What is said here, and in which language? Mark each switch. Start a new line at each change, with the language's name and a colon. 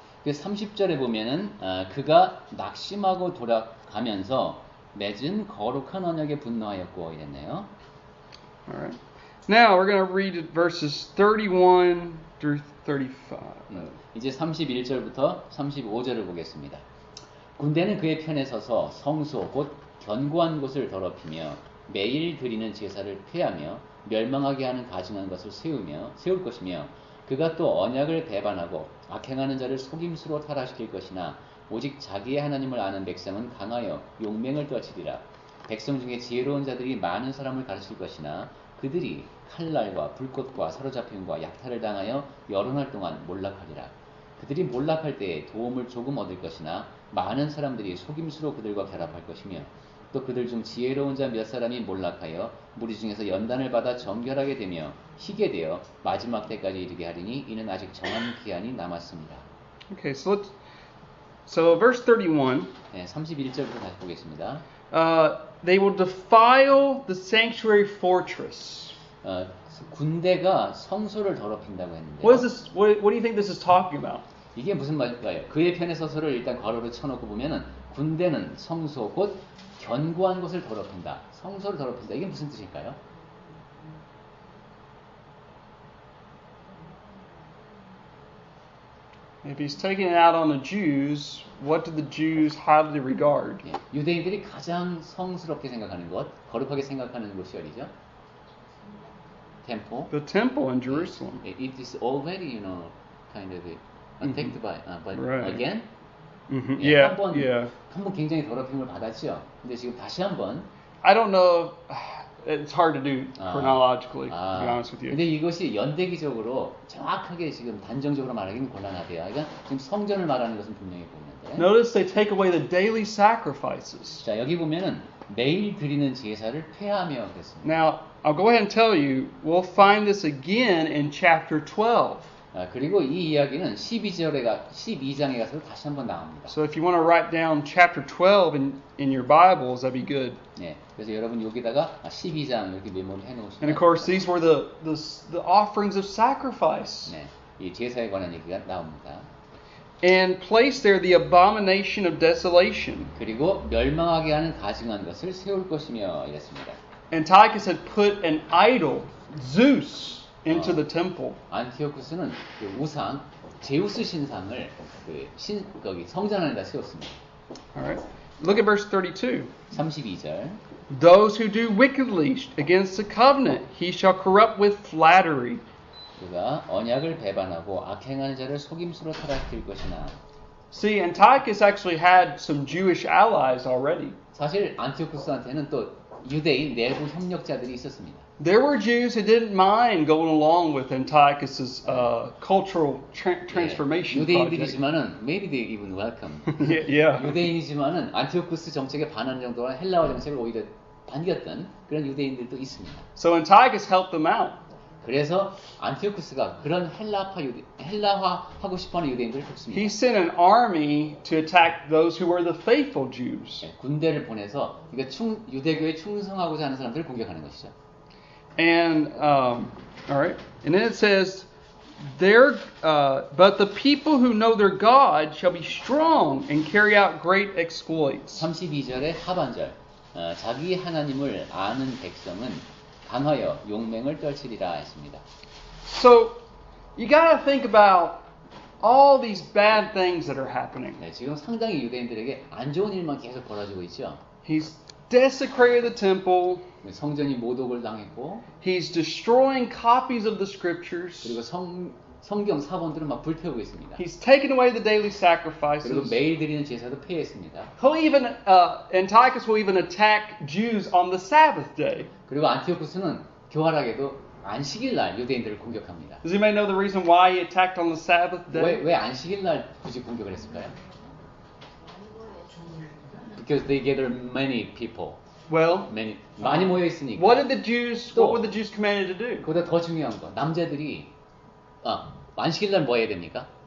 Korean: 그 30절에 보면은 그가 낙심하고 돌아가면서 맺은 거룩한 언약에 분노하였고 이랬네요.
English: All right. Now we're going to read verses 31 through 35.
Korean: 이제 31절부터 35절을 보겠습니다. 군대는 그의 편에 서서 성소 곧 견고한 곳을 더럽히며 매일 드리는 제사를 폐하며 멸망하게 하는 가증한 것을 세울 것이며 그가 또 언약을 배반하고 악행하는 자를 속임수로 타락시킬 것이나 오직 자기의 하나님을 아는 백성은 강하여 용맹을 떨치리라. 백성 중에 지혜로운 자들이 많은 사람을 가르칠 것이나 그들이 칼날과 불꽃과 사로잡힘과 약탈을 당하여 여러 날 동안 몰락하리라. 그들이 몰락할 때에 도움을 조금 얻을 것이나 많은 사람들이 속임수로 그들과 결합할 것이며 또 그들 중 지혜로운 자 몇 사람이 몰락하여 무리 중에서 연단을 받아 정결하게 되며 희게 되어 마지막 때까지 이르게 하리니 이는 아직 정한 기한이 남았습니다.
English: Okay, so verse 31.
Korean: 네, 31절부터 다시 보겠습니다.
English: They will defile the sanctuary fortress.
Korean: 군대가 성소를 더럽힌다고 했는데
English: What is this? What do you think this is talking about?
Korean: 이게 무슨 말일까요? 그의 편에 서서를 일단 괄호로 쳐놓고 보면은 군대는 성소 곧 견고한 것을 더럽힌다. 성소를 더럽힌다. 이게 무슨 뜻일까요?
English: If he's taking it out on the Jews, what did the Jews highly regard?
Korean: 유대인들이 가장 성스럽게 생각하는 것, 거룩하게 생각하는 곳이 어디죠?
English: temple. the temple in Jerusalem. It is already, kind of attacked by Right. again. Yeah,
Korean: 한번
English: yeah.
Korean: 한번 굉장히 더럽힘을 받았죠. 근데 지금 다시 한번
English: I don't know. It's hard to do chronologically, to be honest with you.
Korean: 근데 이것이 연대기적으로 정확하게 지금 단정적으로 말하기는 곤란하대요. 그러니까 지금 성전을 말하는 것은 분명히 보이는데.
English: Notice they take away the daily sacrifices.
Korean: 자, 여기 보면은 매일 드리는 제사를 폐하며 그랬습니다.
English: Now, I'll go ahead and tell you, we'll find this again in chapter 12.
Korean: 그리고 이 이야기는 12장에 가서 다시 한번 나옵니다.
English: So if you want to write down chapter 12 in your Bibles, that'd be good.
Korean: 네, 그래서 여러분 여기다가 12장 이렇게 메모를 해놓으시면.
English: And of course, these were the offerings of sacrifice.
Korean: 네, 이 제사에 관한 얘기가 나옵니다.
English: And place there the abomination of desolation.
Korean: 그리고 멸망하게 하는 가증한 것을 세울 것이며 이랬습니다.
English: Antiochus had put an idol, Zeus, into the temple.
Korean: 안티오쿠스는 그 우상 제우스 신상을 거기 성전 안에다 세웠습니다.
English: All right. Look at verse 32.
Korean: 32절.
English: Those who do wickedly against the covenant, he shall corrupt with flattery.
Korean: 그가 언약을 배반하고 악행하는 자를 속임수로 타락할 것이나.
English: See, Antiochus actually had some Jewish allies already.
Korean: 사실 안티오쿠스한테는 또 유대인 내부 협력자들이 있었습니다.
English: There were Jews who didn't mind going along with Antiochus's cultural transformation project.
Korean: 유대인들이지만은
English: maybe they even welcome. Yeah.
Korean: 유대인이지만은 안티오쿠스 정책에 반하는 정도로 헬라어 정책을 오히려 반겼던 그런 유대인들도 있습니다.
English: So Antiochus helped them out.
Korean: 그래서 안티오쿠스가 그런 헬라화하고 싶어하는 유대인들을 돕습니다.
English: He sent an army to attack those who were the faithful Jews.
Korean: 군대를 보내서 그러니까 유대교에 충성하고자 하는 사람들을 공격하는 것이죠.
English: And all right, and then it says, but the people who know their God shall be strong and carry out great exploits.
Korean: 32절의 하반절, 자기 하나님을 아는 백성은 강하여 용맹을 떨치리라 했습니다.
English: So you got to think about all these bad things that are happening.
Korean: 네, 지금 상당히 유대인들에게 안 좋은 일만 계속 벌어지고 있죠.
English: He's desecrated the temple.
Korean: 성전이 모독을 당했고,
English: He's destroying copies of the scriptures.
Korean: 그리고 성경 사본들을 막 불태우고 있습니다.
English: He's taken away the daily
Korean: 그리고
English: sacrifices.
Korean: 매일 드리는 제사도 폐했습니다.
English: Antiochus will even attack Jews on the Sabbath day.
Korean: 그리고 안티오쿠스는 교활하게도 안식일 날 유대인들을 공격합니다.
English: Does anybody know the reason why he attacked on the Sabbath day?
Korean: 왜 안식일 날 굳이 공격을 했을까요?
English: Because they gather many people. Well,
Korean: 많이 모여 있으니까.
English: what were the Jews commanded to do?
Korean: 그보다 더 중요한 거, 남자들이 안식일 날 뭐 해야 됩니까?